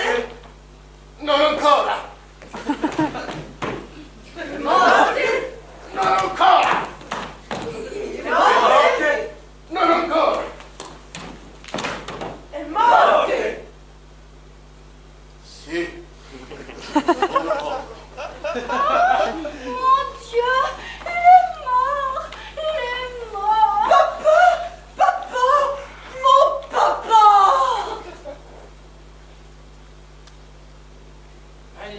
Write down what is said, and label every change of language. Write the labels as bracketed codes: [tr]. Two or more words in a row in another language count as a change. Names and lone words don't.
[it] Non ancora! È morte? Non ancora! È morte? Non ancora! È morte? Sì. [fr] Mon Dieu, il est mort. Il est mort. Papa! Papa! Mon papa! Magnifique.